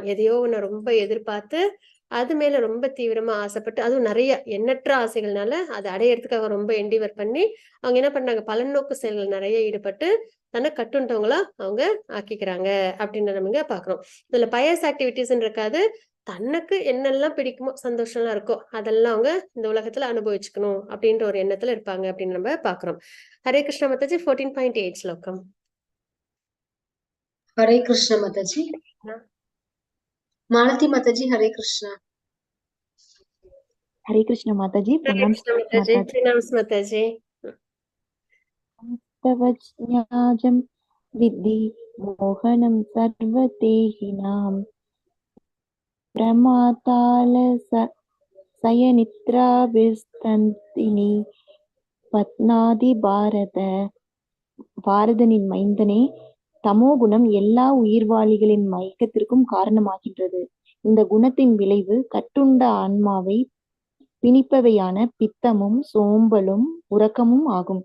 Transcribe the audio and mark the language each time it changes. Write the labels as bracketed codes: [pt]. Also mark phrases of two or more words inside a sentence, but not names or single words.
[ta] எதையோ ஒண்ணு ரொம்ப எதிர்பார்த்து அது மேல ரொம்ப தீவிரமா ஆசைப்பட்டு, அதுவும் நிறைய எண்ணற்ற ஆசைகள்னால அதை அடையறதுக்காக ரொம்ப எண்டிவர் பண்ணி அவங்க என்ன பண்ணாங்க, பலன் நோக்கு செயல்கள் நிறைய ஈடுபட்டு தன்னை கட்டுண்டவங்களா அவங்க ஆக்கிக்கிறாங்க அப்படின்னு நம்ம பாக்குறோம். இதுல [en] pious activities [ta] இருக்காது. தனக்கு என்னெல்லாம் பிடிக்குமோ, சந்தோஷம்லாம் இருக்கோ அதெல்லாம் அவங்க இந்த உலகத்துல அனுபவிச்சுக்கணும் அப்படின்ற ஒரு எண்ணத்துல இருப்பாங்க அப்படின்னு நம்ம பாக்குறோம். ஹரே கிருஷ்ணா மாதாஜி. 14.8 ஸ்லோகம். [hi] हरे कृष्ण माताजी. मालती माताजी हरे कृष्णा. हरे कृष्ण माताजी. हरे प्रणाम कृष्ण माताजी. प्रणाम माताजी. [sa] तव ज्ञाजं विद्धि मोहनं सर्वदेहिनां प्रमाताल सयनिद्राविस्तन्दिनि पत्नाति [ta] பாரதனின் மைந்தனே, தமோகுணம் எல்லா உயிர்வாளிகளின் மயக்கத்திற்கும் காரணமாகின்றது. இந்த குணத்தின் விளைவு கட்டுண்ட ஆன்மாவை பிணிப்பவையான பித்தமும் சோம்பலும் உறக்கமும் ஆகும்.